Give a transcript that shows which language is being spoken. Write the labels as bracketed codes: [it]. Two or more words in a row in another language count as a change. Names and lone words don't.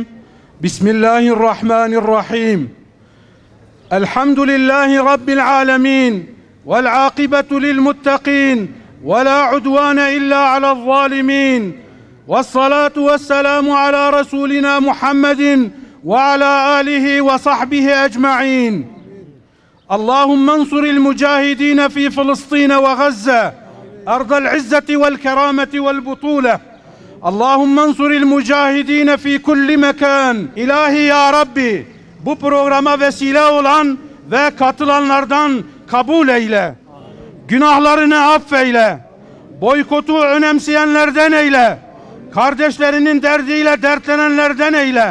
[ar] بسم الله الرحمن الرحيم. الحمد لله رب العالمين. والعاقبة للمتقين. ولا عدوان إلا على الظالمين. والصلاة والسلام على رسولنا محمد وعلى آله وصحبه أجمعين. اللهم انصر المجاهدين في فلسطين وغزة أرض العزة والكرامة والبطولة. اللهم انصر المجاهدين في كل مكان. [tr] İlahi ya Rabbi, bu programa vesile olan ve katılanlardan kabul eyle. Günahlarını affeyle. Boykotu önemseyenlerden eyle. Kardeşlerinin derdiyle dertlenenlerden eyle.